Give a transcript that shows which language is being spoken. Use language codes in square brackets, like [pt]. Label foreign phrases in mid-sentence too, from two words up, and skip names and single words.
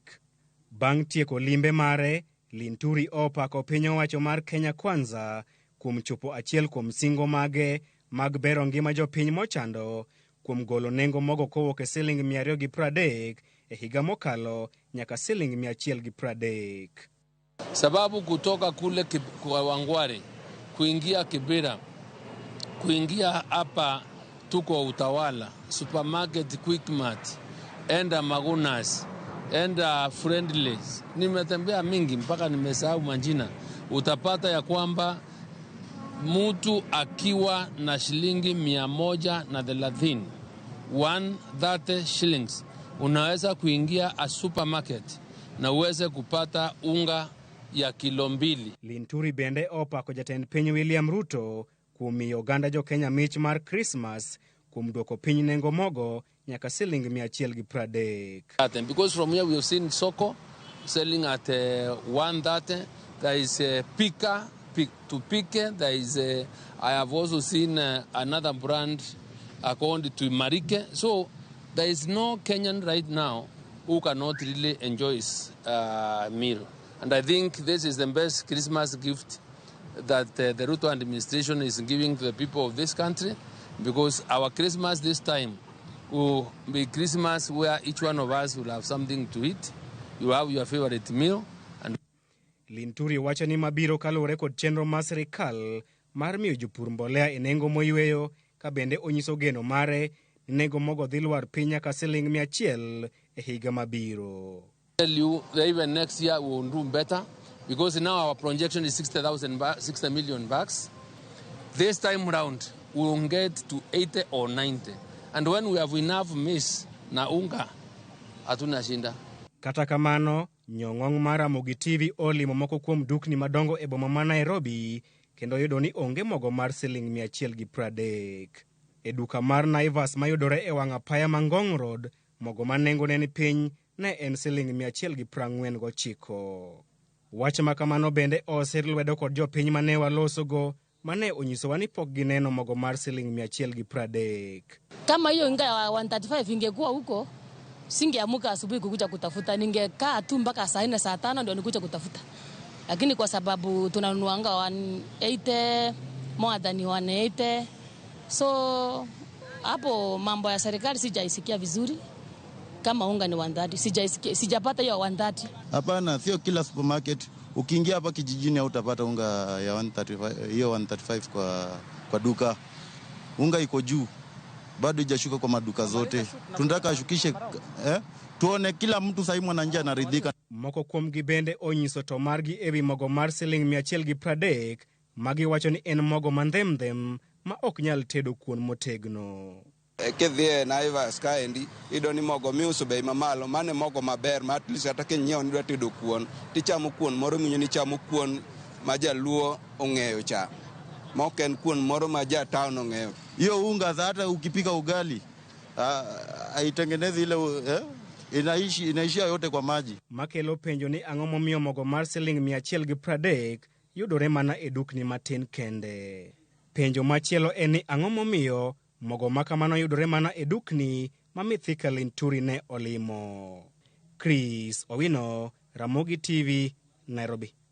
[luo] Bang' tieko limbe mare, Linturi opako piny owacho mar Kenya Kwanza kuom chopo achiel kuom singo mage mag bero ngima jopiny mochando kuom golo nengo mogo kowuok e Sh230 e higa mokalo nyaka Sh130. [sw] Sababu kutoka kule Kawangware kuingia Kibera, kuingia hapa tuko Utawala, supermarket, Quickmart, enda Magunas, enda Friendlies. Nimetembea mingi mpaka nimesahau majina. Utapata ya kwamba mtu akiwa na shilingi 130, 130 shillings, unaweza kuingia [en] a supermarket [sw] na uweze kupata unga ya kilo 2. [luo] Linturi bende opako jatend piny William Ruto kuom miyo oganda jo Kenya mich mar Christmas kuom duoko piny nengo mogo nyaka Sh130. [en] Because from here we have seen Soko selling at 130. There is Pika to Pike. There is I have also seen another brand according to Marike. So there is no Kenyan right now who cannot really enjoy his meal. And I think this is the best Christmas gift that the Ruto administration is giving to the people of this country, because our Christmas this time will be Christmas where each one of us will have something to eat. You have your favorite meal. And [luo] Linturi wacho ni mabiro kaluwore kod chenro mar sirikal mar miyo jopur mbolea e nengo moyweyo, ka bende onyiso geno mare ni nengo mogo dhi lwar piny nyaka Sh100 e higa mabiro. [en] Tell you that even next year we will do better, because now our projection is 60 million bucks. This time round we will get to 80 or 90. And when we have enough maize [sw] na unga, hatuna shinda. [luo] Kata kamano, nyong'ong' mar Ramogi TV olimo moko kuom dukni madongo e boma ma Nairobi kendo yudo ni onge mogo mar Sh130. E duka mar Naivas mayudore e wang' apaya ma Ngong Road, mogo ma nengo ne ni piny ne en Sh149. Wach ma kamano bende osir lwedo kod jopiny mane walosogo mane onyisowa ni pok gineno mogo mar Sh130. [sw] Kama hiyo inga ya 135 ingekuwa huko, singeamka asubuhi kukuja kutafuta, ningekaa tu mpaka saa 4 saa 5 ndio nikuja kutafuta. Lakini kwa sababu tunanunuanga 180 [en] more than 180, [sw] so hapo mambo ya serikali sijaisikia vizuri. Kama unga ni 130, sijapata hiyo 130. Hapana, sio kila supermarket. Ukiingia hapa kijijini utapata unga ya 135, hiyo 135 kwa duka. Unga iko juu. Bado hajashuka kwa maduka zote. Tunataka ashukishe tuone kila mtu sasa mwana njia anaridhika. [luo] Moko kuom gibende onyiso to margi ewi mogo mar Sh130 magi wacho ni en mogo mandhem ma ok nyal tedo kuon motegno. Kedhie Naivas kaendi ido ni mogo miuso bei mamalo, mane mogo maber ma [en] at least [luo] hata kinyiewo ni dwa tedo kuon, tichamo kuon moro minyo ni chamo kuon ma jaluo ong'eyo cha. Moken kuon moro ma ja town ong'eyo. [sw] Hiyo unga hata ukipika ugali haitengenezi ile inaishia yote kwa maji. [luo] Makelo penjo ni ang'o momiyo mogo mar Sh130 yudore mana e dukni matin kende. Penjo machielo en ni ang'o momiyo Mogo makamano yudore mana e dukni ma Mithika Linturi ne olimo. Chris Owino, Ramogi TV, Nairobi.